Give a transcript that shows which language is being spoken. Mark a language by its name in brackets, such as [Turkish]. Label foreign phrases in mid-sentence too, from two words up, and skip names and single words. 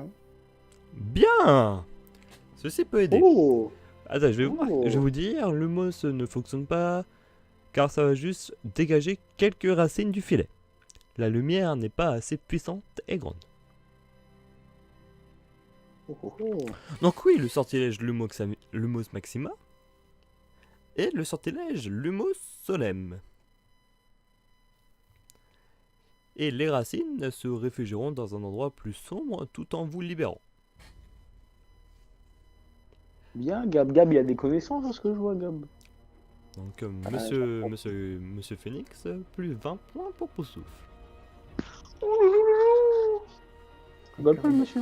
[French] Bien! Ceci peut aider. Oh! Attends, Oh. je vais vous dire, le mousse ne fonctionne pas car ça va juste dégager quelques racines du filet. La lumière n'est pas assez puissante et grande. Donc oui, le sortilège Lumos Maxima et le sortilège Lumos Solem. Et les racines se réfugieront dans un endroit plus sombre tout en vous libérant. Bien, Gab. Gab, il a des connaissances, à ce que je vois, Gab. Donc monsieur Phoenix, plus 20 points pour Poussouf. Bah pas le monsieur.